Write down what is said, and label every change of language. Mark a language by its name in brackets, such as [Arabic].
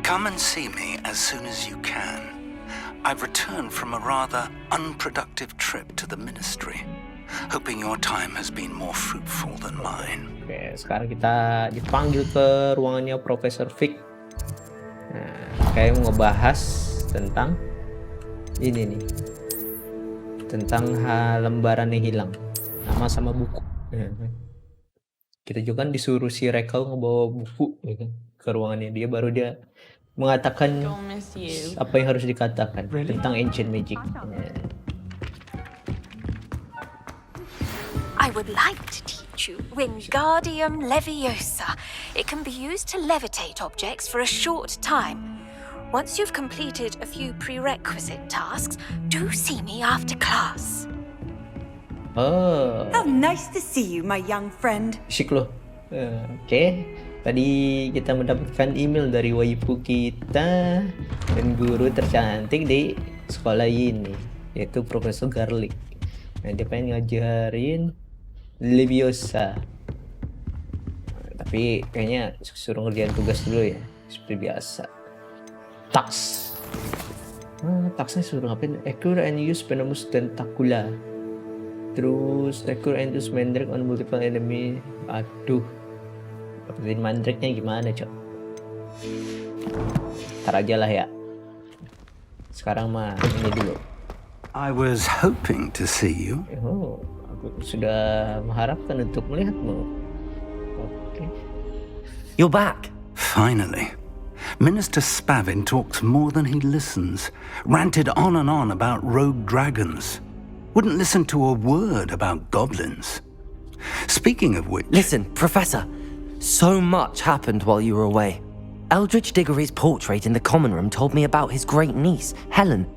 [English] Come and see me as soon as you can. I've returned from a rather unproductive trip to the ministry, hoping your time has been more fruitful than mine. [Indonesian] Oke, sekarang kita dipanggil ke ruangannya Profesor Vic. Nah, kayak mau ngebahas tentang ini nih, tentang lembaran yang hilang, nama sama buku. Kita juga kan disuruh si Rekal ngebawa buku ya kan, ke ruangannya dia, baru dia mengatakan apa yang harus dikatakan tentang ancient magic. [English] I would like to teach you Wingardium Leviosa. It can be used to levitate objects for a short time. Once you've completed a few prerequisite tasks, do see me after class. Oh, How nice to see you, my young friend. [Indonesian] syik loh. Oke. Tadi kita mendapatkan email dari waifu kita dan guru tercantik di sekolah ini, yaitu Profesor Garlic. Nah, dia pengen ngajarin Leviosa. Tapi kayaknya suruh ngerjain tugas dulu ya, seperti biasa. Tax. Taxnya suruh ngapain? [English] Acquire and use Venomous Tentacula. [Indonesian] Terus [English] acquire and use Mandrake on multiple enemy. [Indonesian] Aduh. Dapetin Mandrake-nya gimana, Cok? Ntar aja lah ya. Sekarang mah ini dulu. [English] I was hoping to see you. [Indonesian] Oh, aku sudah mengharapkan untuk melihatmu. Oke. [English] You're back. Finally. Minister Spavin talks more than he listens, ranted on and on about rogue dragons, wouldn't listen to a word about goblins. Speaking of which... Listen, Professor. So much happened while you were away. Eldridge Diggory's portrait in the common room told me about his great niece, Helen.